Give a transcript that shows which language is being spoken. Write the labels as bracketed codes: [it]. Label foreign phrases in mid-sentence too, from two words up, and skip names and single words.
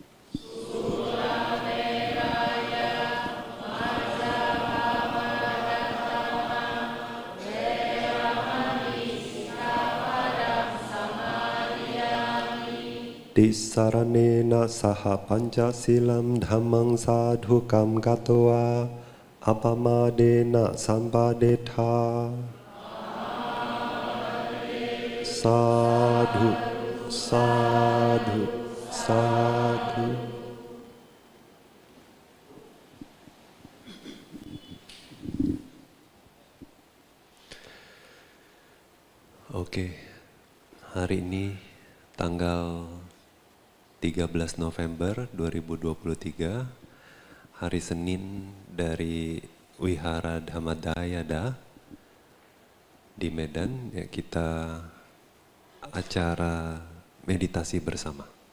[pi] Disaranena saha pancasilam dhammang sadhukam gatwa apamadena sampadetha. Sadhu, sadhu, sadhu. [id] Oke, hari ini tanggal 13 November 2023, hari Senin dari Wihara Dhammadayada di Medan, ya, kita acara meditasi bersama.